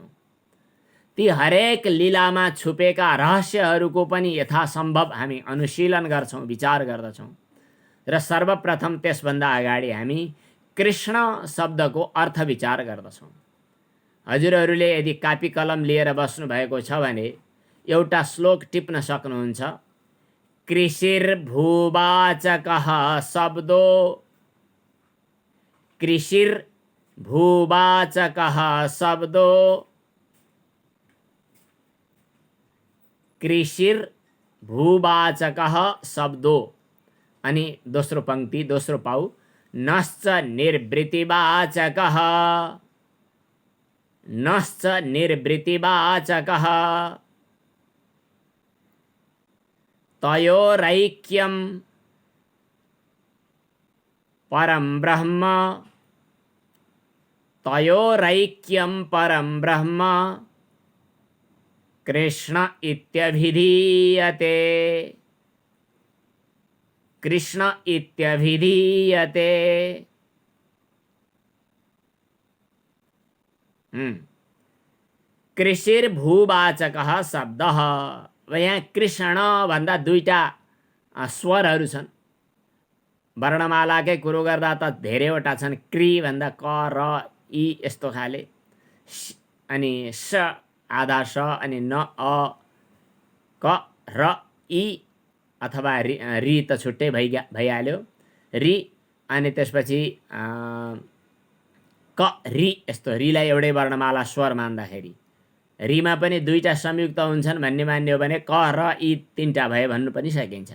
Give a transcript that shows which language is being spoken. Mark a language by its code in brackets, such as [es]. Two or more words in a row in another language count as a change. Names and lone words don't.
[ne] ती हरेक लीलामा छुपेका रहस्यहरूको पनि यथासम्भव हामी अनुशीलन गर्छौँ, विचार गर्दछौँ। र सर्वप्रथम त्यसभन्दा अगाडि हामी कृष्ण शब्दको अर्थ विचार गर्दछौँ। हजुरहरूले यदि कापी कलम लिएर बस्नु भएको छ भने एउटा श्लोक टिप्न सक्नुहुन्छ। [sa] कृषिर्भूवाचकः शब्दो, कृषिर्भूवाचकः शब्दो, कृषिर्भूवाचकः शब्दो। [ne] अनि दोस्रो पंक्ति, दोस्रो पाउ, [sa] नश्च निर्वृत्तिवाचकः, नश्च निर्वृत्तिवाचकः, तयोरैक्यं परं ब्रह्म, तयोरैक्यं परं ब्रह्म कृष्ण इत्यभिधीयते, कृष्ण इत्यभिधीयते। कृषिर्भूवाचकः शब्दः। [ne] यहाँ कृष्ण भन्दा दुईटा स्वरहरू छन्। वर्णमालाकै कुरो गर्दा त धेरैवटा छन्। क्री भन्दा क र ई यस्तो खाले, अनि स आधा स, अनि न अ क र ई अथवा रि त छुट्टै भइहाल्यो, रि, अनि त्यसपछि क रि, यस्तो रिलाई एउटै वर्णमाला स्वर मान्दाखेरि रिमा पनि दुईटा संयुक्त हुन्छन् भन्ने मान्यो भने क र ई तीनटा भए भन्नु पनि सकिन्छ।